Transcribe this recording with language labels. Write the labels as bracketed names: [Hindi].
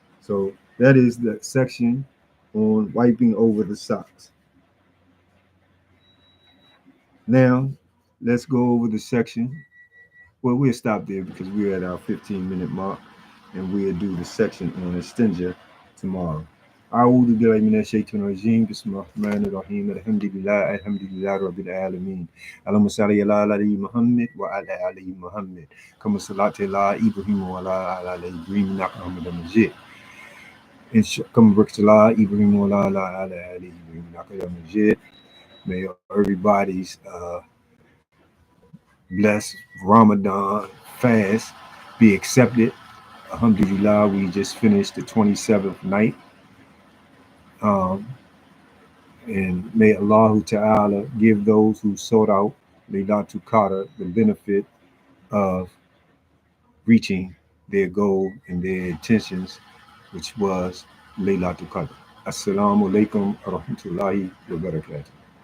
[English] So that is the section on wiping over the socks. Now, let's go over the section. Well, we'll stop there because we're at our 15-minute mark, and we'll do the section on Instinja tomorrow. [Arabic] أعوذ بالله من الشيطان الرجيم بسم الله الرحمن الرحيم الحمد لله رب العالمين اللهم صل على محمد وعلى آل محمد كما صليت على إبراهيم وعلى آل إبراهيم إنك حميد مجيد كما باركت على إبراهيم وعلى آل إبراهيم إنك حميد مجيد. [English] May everybody's blessed Ramadan fast be accepted. Alhamdulillah, we just finished the 27th night. And may Allah Ta'ala give those who sought out Laylatul Qadr the benefit of reaching their goal and their intentions, which was Laylatul Qadr. [Arabic] Assalamu alaikum wa rahmatullahi wa barakatuh.